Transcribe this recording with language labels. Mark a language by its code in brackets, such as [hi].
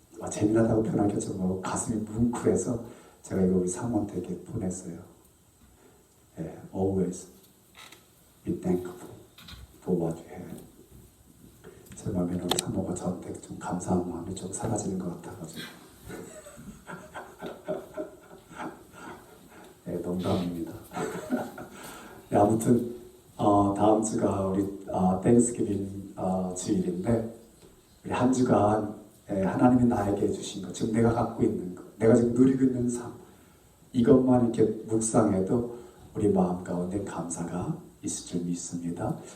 [ko] 재미나다고 표현하기가 좀 가슴이 뭉클해서 제가 이거 우리 사모한테 이렇게 보냈어요. [en] 예, always be thankful for what you have. [ko] 제 마음에는 우리 사모가 저한테 좀 감사한 마음이 좀 사라지는 것 같아가지고. 예, 농담입니다. 예, 아무튼 다음 주가 우리 땡스기빙 주일인데 우리 한 주간 하나님이 나에게 주신 것, 지금 내가 갖고 있는 것, 내가 지금 누리고 있는 삶, 이것만 이렇게 묵상해도 우리 마음 가운데 감사가 있을 줄 믿습니다.